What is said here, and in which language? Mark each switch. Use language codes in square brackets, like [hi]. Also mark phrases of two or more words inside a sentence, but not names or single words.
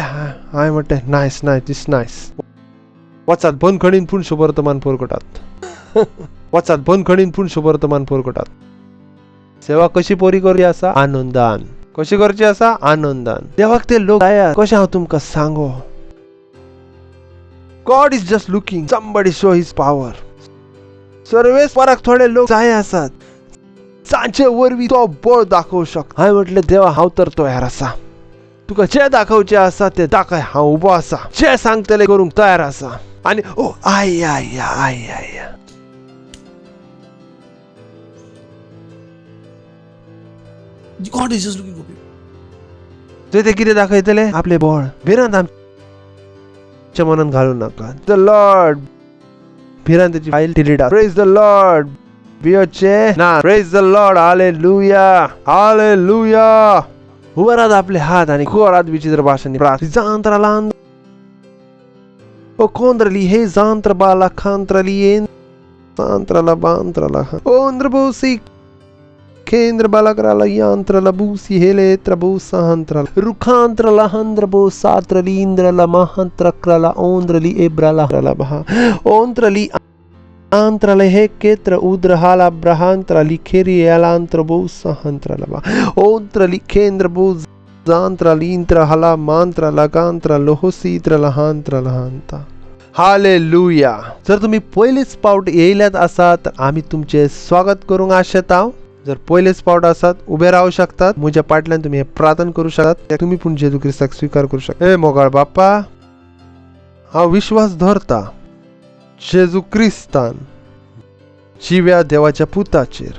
[kok] हांवें म्हणलें, [en] nice nice, this nice. [kok] वचात बंदखणीन पूण शुभवर्तमान पोरकटात. वचात बंदखणीन पूण शुभवर्तमान पोरकटात. सेवा कशी पोरी करची आसा? आनंदान. कशी करची आसा? आनंदान. देवाक ते लोक जाय. कशें हांव तुमकां सांगो, [en] God is just looking somebody show his power. [kok] सर्वेस्पराक थोडे लोक जाय आसात, सांचे वरवीं तो बळ दाखोवं शकता. हांवें म्हटलें, देवा हांव तर तयार आसा. तुका जे दाखोवचें आसा ते दाखय, हांव उबो आसा. जे सांगतले करूंक तयार आसा. आनी ओ आय आय आय आय. God is just looking for people. ते कितें दाखयतले? आपले बळ. भिरांत आमच्या मनान घालूं नाका. [en] The Lord. [kok] भिरांतेची [en] file delete. Praise the Lord. [kok] भियोचे ना. [en] Praise the Lord. [kok] हालेलुया, हालेलुया. उबरात आपले हात आणि खोरात विचित्र भाषांनी प्रार्थना. जांत्राला ओ कोंद्रली हे जांत्रबाला खांत्रली सांत्रला बांत्रला ओंद्रबोसी केंद्र बालकराला यांत्रला बूसी हेले त्रबो सांत्रला रुखांत्रला हंद्रबो सात्रली इंद्रला महांत्रक्रला ओंद्रली एब्राला बहा ओंत्रली आंत्रले हे केत्र उद्रहाला ब्रहांत्रली खेरी यालांत्रबो सांत्रला बा ओंत्रली केंद्रबो जांत्रली इंत्रहाला मांत्रला गांत्रला होसीत्रला हांत्रला हांता. हालेलुया. जर तुम्ही पहिलेच पावट येयल्यात आसात तर आम्ही तुमचे स्वागत करूंक आशेता. जर पहिलेच पावट आसात उभे राहू शकतात. म्हज्या फाटल्यान तुम्ही हे प्रार्थना करू शकतात. तुम्ही पण जेजू क्रिस्ताक स्वीकार करू शकता. हे मोगाळ बाप्पा, हांव विश्वास धरता जेजू क्रिस्तान जिव्या देवाच्या पुताचेर.